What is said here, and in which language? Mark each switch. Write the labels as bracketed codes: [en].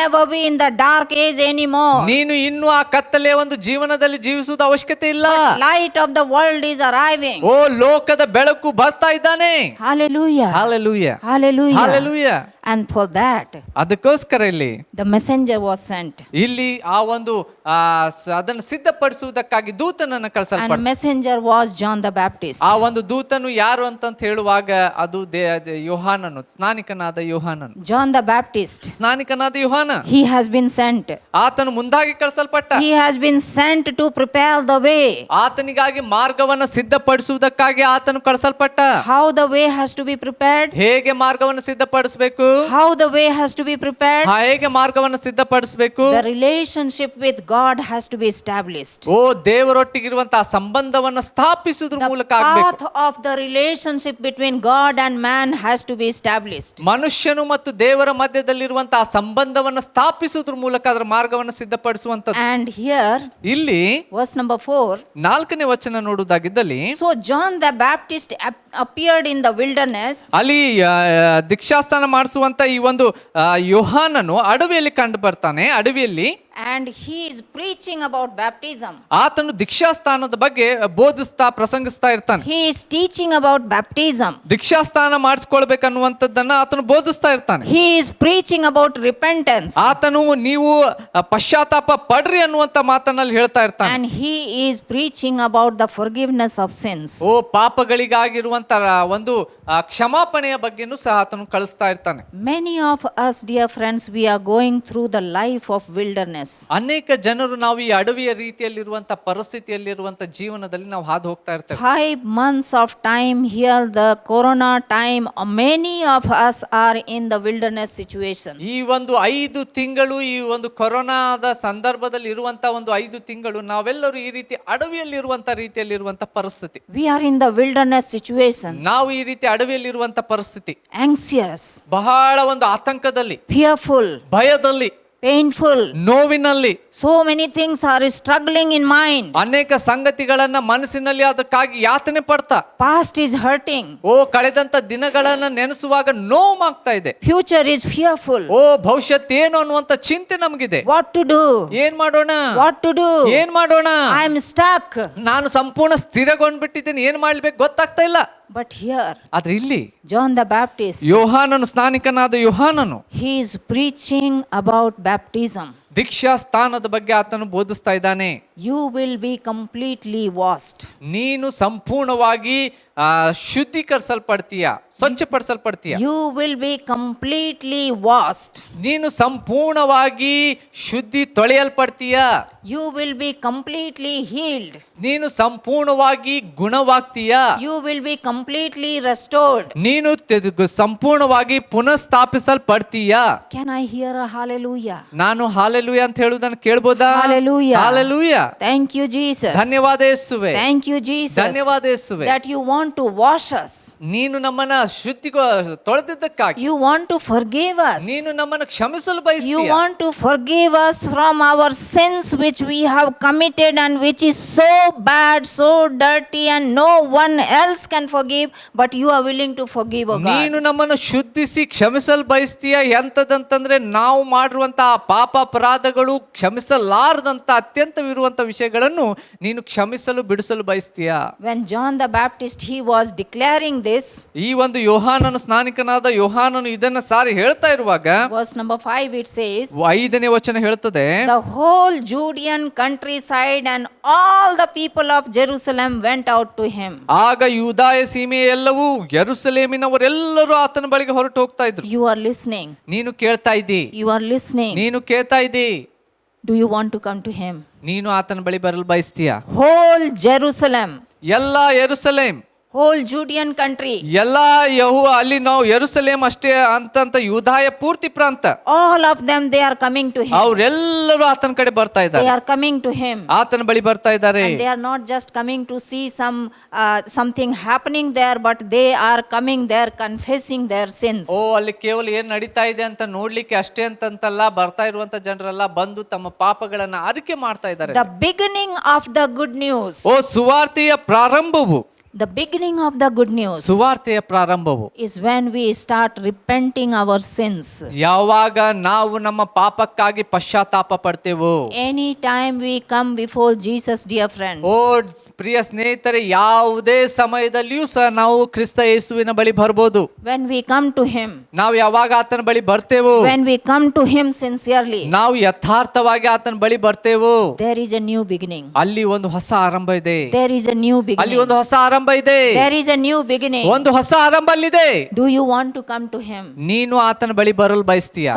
[en] never be in the dark age anymore. [kn] ನೀನು ಇನ್ನು ಆ ಕತ್ತಲೆಯ ಒಂದು ಜೀವನದಲ್ಲಿ ಜೀವಿಸುವುದು ಅವಶ್ಯಕತೆ ಇಲ್ಲ. [en] Light of the world is arriving. [kn] ಓ, ಲೋಕದ ಬೆಳಕು ಬರ್ತಾ ಇದ್ದಾನೆ. [en] Hallelujah. Hallelujah. Hallelujah. Hallelujah. And for that, [kn] ಅದಕ್ಕೋಸ್ಕರ ಇಲ್ಲಿ [en] the messenger was sent. [kn] ಇಲ್ಲಿ ಆ ಒಂದು ಅದನ್ನು ಸಿದ್ಧಪಡಿಸುವುದಕ್ಕಾಗಿ ದೂತನನ್ನು [en] And [kn] ಕಳಿಸಲ್ಪಟ್ಟ. [en] messenger was John the Baptist. [kn] ಆ ಒಂದು ದೂತನು ಯಾರು ಅಂತ ಹೇಳುವಾಗ ಅದು ಯೋಹಾನನು, ಸ್ನಾನಿಕನಾದ ಯೋಹಾನನು. [en] John the Baptist. [kn] ಸ್ನಾನಿಕನಾದ ಯೋಹಾನ, [en] He has been sent. [kn] ಆತನು ಮುಂದಾಗಿ ಕಳಿಸಲ್ಪಟ್ಟ. [en] He has been sent to prepare the way. [kn] ಆತನಿಗಾಗಿ ಮಾರ್ಗವನ್ನು ಸಿದ್ಧಪಡಿಸುವುದಕ್ಕಾಗಿ ಆತನು ಕಳಿಸಲ್ಪಟ್ಟ. [en] How the way has to be prepared? [kn] ಹೇಗೆ ಮಾರ್ಗವನ್ನು ಸಿದ್ಧಪಡಿಸಬೇಕು? [en] How the way has to be prepared? [kn] ಹೇಗೆ ಮಾರ್ಗವನ್ನು ಸಿದ್ಧಪಡಿಸಬೇಕು? [en] The relationship with God has to be established. [kn] ಓ, ದೇವರೊಟ್ಟಿಗಿರುವಂತಹ ಸಂಬಂಧವನ್ನು ಸ್ಥಾಪಿಸುವುದ್ರ [en] The [kn] ಮೂಲಕ ಆಗಬೇಕು. [en] path of the relationship between God and man has to be established. [kn] ಮನುಷ್ಯನು ಮತ್ತು ದೇವರ ಮಧ್ಯದಲ್ಲಿರುವಂತಹ ಸಂಬಂಧವನ್ನು ಸ್ಥಾಪಿಸುವುದ್ರ ಮೂಲಕ ಅದರ ಮಾರ್ಗವನ್ನು ಸಿದ್ಧಪಡಿಸುವಂತದ್ದು. [en] And here, [kn] ಇಲ್ಲಿ [en] verse number 4. [kn] 4ನೇ ವಚನ ನೋಡುವುದಾಗಿದ್ದಲ್ಲಿ, [en] So John the Baptist appeared in the wilderness. [kn] ಅಲ್ಲಿ ದೀಕ್ಷಾಸ್ನಾನ ಮಾಡಿಸುವಂತ ಈ ಒಂದು ಯೋಹಾನನು ಅಡವಿಯಲ್ಲಿ ಕಂಡು ಬರ್ತಾನೆ. ಅಡವಿಯಲ್ಲಿ [en] And he is preaching about baptism. [kn] ಆತನು ದೀಕ್ಷಾಸ್ನಾನದ ಬಗ್ಗೆ ಬೋಧಿಸ್ತಾ ಪ್ರಸಂಗಿಸ್ತಾ ಇರ್ತಾನೆ. [en] He is teaching about baptism. [kn] ದೀಕ್ಷಾಸ್ನಾನ ಮಾಡಿಸ್ಕೊಳ್ಬೇಕನ್ನುವಂಥದ್ದನ್ನ ಆತನು ಬೋಧಿಸ್ತಾ ಇರ್ತಾನೆ. [en] He is preaching about repentance. [kn] ಆತನು ನೀವು ಪಶ್ಚಾತ್ತಾಪ ಪಡ್ರಿ ಅನ್ನುವಂತ ಮಾತನ್ನಲ್ಲಿ ಹೇಳ್ತಾ ಇರ್ತಾನೆ. [en] And he is preaching about the forgiveness of sins. [kn] ಓ, ಪಾಪಗಳಿಗಾಗಿರುವಂತ ಒಂದು ಕ್ಷಮಾಪಣೆಯ ಬಗ್ಗೆನೂ ಸಹ ಆತನು ಕಳಿಸ್ತಾ ಇರ್ತಾನೆ. [en] Many of us, dear friends, we are going through the life of wilderness. [kn] ಅನೇಕ ಜನರು ನಾವು ಈ ಅಡವಿಯ ರೀತಿಯಲ್ಲಿರುವಂತ ಪರಿಸ್ಥಿತಿಯಲ್ಲಿರುವಂತ ಜೀವನದಲ್ಲಿ ನಾವು ಹಾದು ಹೋಗ್ತಾ ಇರ್ತೇವೆ. [en] 5 months of time here, the corona time, many of us are in the wilderness situation. [kn] ಈ ಒಂದು 5 ತಿಂಗಳು, ಈ ಒಂದು ಕೊರೋನಾದ ಸಂದರ್ಭದಲ್ಲಿ ಇರುವಂತ ಒಂದು 5 ತಿಂಗಳು ನಾವೆಲ್ಲರೂ ಈ ರೀತಿ ಅಡವಿಯಲ್ಲಿರುವಂತ ರೀತಿಯಲ್ಲಿರುವಂತ ಪರಿಸ್ಥಿತಿ. [en] We are in the wilderness situation. [kn] ನಾವು ಈ ರೀತಿ ಅಡವಿಯಲ್ಲಿರುವಂತ ಪರಿಸ್ಥಿತಿ, [en] Anxious, [kn] ಬಹಳ ಒಂದು ಆತಂಕದಲ್ಲಿ, [en] fearful, [kn] ಭಯದಲ್ಲಿ, [en] painful. [kn] ನೋವಿನಲ್ಲಿ, [en] So many things are struggling in mind. [kn] ಅನೇಕ ಸಂಗತಿಗಳನ್ನ ಮನಸ್ಸಿನಲ್ಲಿ ಅದಕ್ಕಾಗಿ ಯಾತನೆ ಪಡ್ತಾ, [en] Past is hurting. [kn] ಓ, ಕಳೆದಂತ ದಿನಗಳನ್ನ ನೆನೆಸುವಾಗ ನೋವಾಗ್ತಾ ಇದೆ. [en] Future is fearful. [kn] ಓ, ಭವಿಷ್ಯತ್ ಏನು ಅನ್ನುವಂತ ಚಿಂತೆ ನಮಗಿದೆ. [en] What to do? [kn] ಏನ್ ಮಾಡೋಣ? [en] What to do? [kn] ಏನ್ ಮಾಡೋಣ? [en] I am stuck. [kn] ನಾನು ಸಂಪೂರ್ಣ ಸ್ಥಿರಗೊಂಡ್ಬಿಟ್ಟಿದ್ದೀನಿ, ಏನ್ ಮಾಡ್ಬೇಕು ಗೊತ್ತಾಗ್ತಾ ಇಲ್ಲ. [en] But here, [kn] ಆದ್ರೆ ಇಲ್ಲಿ [en] John the Baptist, [kn] ಯೋಹಾನನು, ಸ್ನಾನಿಕನಾದ ಯೋಹಾನನು, [en] he is preaching about baptism. [kn] ದೀಕ್ಷಾ ಸ್ಥಾನದ ಬಗ್ಗೆ ಆತನು ಬೋಧಿಸ್ತಾ ಇದ್ದಾನೆ. [en] You will be completely washed. [kn] ನೀನು ಸಂಪೂರ್ಣವಾಗಿ ಶುದ್ಧೀಕರಿಸಲ್ಪಡ್ತೀಯ, ಸ್ವಚ್ಛಪಡಿಸಲ್ಪಡ್ತೀಯ. [en] You will be completely washed. [kn] ನೀನು ಸಂಪೂರ್ಣವಾಗಿ ತೊಳೆಯಲ್ಪಡ್ತೀಯ. [en] You will be completely healed. [kn] ನೀನು ಸಂಪೂರ್ಣವಾಗಿ ಗುಣವಾಗ್ತೀಯಾ, [en] You will be completely restored. [kn] ನೀನು ಸಂಪೂರ್ಣವಾಗಿ ಪುನಃಸ್ಥಾಪಿಸಲ್ಪಡ್ತೀಯಾ. [en] Can I hear a hallelujah? [kn] ನಾನು ಹಾಲೆಲೂಯ ಅಂತ ಹೇಳುವುದನ್ನು ಕೇಳ್ಬೋದಾ? [en] Hallelujah. [kn] Hallelujah. [en] Thank you, Jesus. [kn] ಧನ್ಯವಾದ ಯೇಸುವೆ. [en] Thank you, Jesus. [kn] ಧನ್ಯವಾದ ಯೇಸುವೆ. [en] That you want to wash us. [kn] ನೀನು ನಮ್ಮನ್ನ ತೊಳೆದಿದ್ದಕ್ಕಾಗಿ, [en] You want to forgive us. [kn] ನೀನು ನಮ್ಮನ್ನು ಕ್ಷಮಿಸಲು [en] You [kn] ಬಯಸ್ತೀಯ. [en] want to forgive us from our sins which we have committed and which is so bad, so dirty, and no one else can forgive, but you are willing to forgive, O God. [kn] ನೀನು ನಮ್ಮನ್ನು ಶುದ್ಧಿಸಿ ಕ್ಷಮಿಸಲು ಬಯಸ್ತೀಯ. ಎಂತದಂತಂದ್ರೆ ನಾವು ಮಾಡಿರುವಂತಹ ಪಾಪ ಅಪರಾಧಗಳು ಕ್ಷಮಿಸಲಾರದಂತ ಅತ್ಯಂತವಿರುವಂತ ವಿಷಯಗಳನ್ನು ನೀನು ಕ್ಷಮಿಸಲು ಬಿಡಿಸಲು ಬಯಸ್ತೀಯ. [en] When John the Baptist, he was declaring this, [kn] ಈ ಒಂದು ಯೋಹಾನನು, ಸ್ನಾನಿಕನಾದ ಯೋಹಾನನು ಇದನ್ನ ಸಾರಿ ಹೇಳ್ತಾ ಇರುವಾಗ [en] verse number 5, it says, [kn] 5ನೇ ವಚನ ಹೇಳ್ತದೆ, [en] the whole Judean countryside and all the people of Jerusalem went out to him. [kn] ಆಗ ಯೂದಾಯ ಸೀಮೆಯ ಎಲ್ಲವೂ ಯೆರೂಸಲೇಮಿನವರೆಲ್ಲರೂ ಆತನ ಬಳಿಗೆ ಹೊರಟು ಹೋಗ್ತಾ ಇದ್ರು. [en] You are listening. [kn] ನೀನು ಕೇಳ್ತಾ ಇದ್ದಿ, [en] You are listening. [kn] ನೀನು ಕೇಳ್ತಾ ಇದ್ದಿ. [en] Do you want to come to him? [kn] ನೀನು ಆತನ ಬಳಿ ಬರಲು ಬಯಸ್ತೀಯ. [en] Whole Jerusalem, [kn] ಎಲ್ಲ ಯೆರೂಸಲೇಮ್, [en] whole Judean country, [kn] ಎಲ್ಲ ಅಲ್ಲಿ ನಾವು ಯೆರೂಸಲೇಮ್ ಅಷ್ಟೇ ಅಂತ ಯೂದಾಯ ಪೂರ್ತಿ ಪ್ರಾಂತ, [en] all of them, they are coming to him. [kn] ಅವರೆಲ್ಲರೂ ಆತನ ಕಡೆ ಬರ್ತಾ [en] They [kn] ಇದ್ದಾರೆ, [en] are coming to him. [kn] ಆತನ ಬಳಿ ಬರ್ತಾ ಇದ್ದಾರೆ. [en] And they are not just coming to see something happening there, but they are coming there confessing their sins. [kn] ಓ, ಅಲ್ಲಿ ಕೇವಲ ಏನ್ ನಡೀತಾ ಇದೆ ಅಂತ ನೋಡ್ಲಿಕ್ಕೆ ಅಷ್ಟೇ ಅಂತಲ್ಲ, ಬರ್ತಾ ಇರುವಂತ ಜನರೆಲ್ಲ ಬಂದು ತಮ್ಮ ಪಾಪಗಳನ್ನ ಅರಿಕೆ ಮಾಡ್ತಾ ಇದ್ದಾರೆ. [en] The beginning of the good news. [kn] ಓ, ಸುವಾರ್ತೆಯ ಪ್ರಾರಂಭವು, [en] The beginning of the good news [kn] ಸುವಾರ್ತೆಯ ಪ್ರಾರಂಭವು [en] is when we start repenting our sins. [kn] ಯಾವಾಗ ನಾವು ನಮ್ಮ ಪಾಪಕ್ಕಾಗಿ ಪಶ್ಚಾತ್ತಾಪ ಪಡ್ತೇವೋ. [en] Anytime we come before Jesus, dear friends. [kn] ಓ ಪ್ರಿಯ ಸ್ನೇಹಿತರೆ, ಯಾವುದೇ ಸಮಯದಲ್ಲಿಯೂ ಸಹ ನಾವು ಕ್ರಿಸ್ತ ಯೇಸುವಿನ ಬಳಿ ಬರ್ಬೋದು. [en] When we come to him, [kn] ನಾವು ಯಾವಾಗ ಆತನ ಬಳಿ ಬರ್ತೇವೋ, [en] when we come to him sincerely, [kn] ನಾವು ಯಥಾರ್ಥವಾಗಿ ಆತನ ಬಳಿ ಬರ್ತೇವೋ, [en] there is a new beginning. [kn] ಅಲ್ಲಿ ಒಂದು ಹೊಸ ಆರಂಭ ಇದೆ. [en] There is a new [kn] ಅಲ್ಲಿ [en] beginning. [kn] ಒಂದು ಹೊಸ ಆರಂಭ ಇದೆ. [en] There is a new beginning. [kn] ಒಂದು ಹೊಸ ಆರಂಭ ಅಲ್ಲಿದೆ. [en] Do you want to come to him? [kn] ನೀನು ಆತನ ಬಳಿ ಬರಲು ಬಯಸ್ತೀಯ.